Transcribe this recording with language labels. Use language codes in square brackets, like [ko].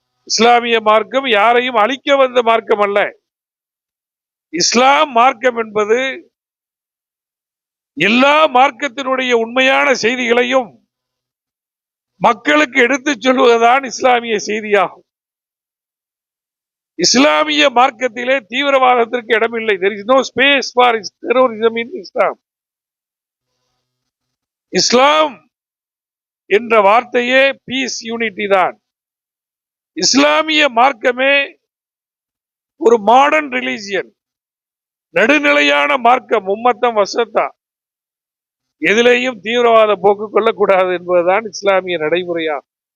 [ta] இஸ்லாமிய மார்க்கம் யாரையும் அழிக்க வந்த மார்க்கம் அல்ல. இஸ்லாம் மார்க்கம் என்பது எல்லா மார்க்கத்தினுடைய உண்மையான செய்திகளையும் மக்களுக்கு எடுத்துச் சொல்வதுதான் இஸ்லாமிய செய்தியாகும். இஸ்லாமிய மார்க்கத்திலே தீவிரவாதத்திற்கு இடமில்லை. [en] There is no space for terrorism in Islam. [ta] இஸ்லாம் என்ற வார்த்தையே பீஸ், யூனிட்டி தான். இஸ்லாமிய மார்க்கமே ஒரு [en] modern religion, [ta] நடுநிலையான மார்க்கம், உம்மத்தம் வசத்தா, எதிலேயும் தீவிரவாத போக்கு கொள்ளக்கூடாது என்பதுதான் இஸ்லாமிய நடைமுறையாகும்.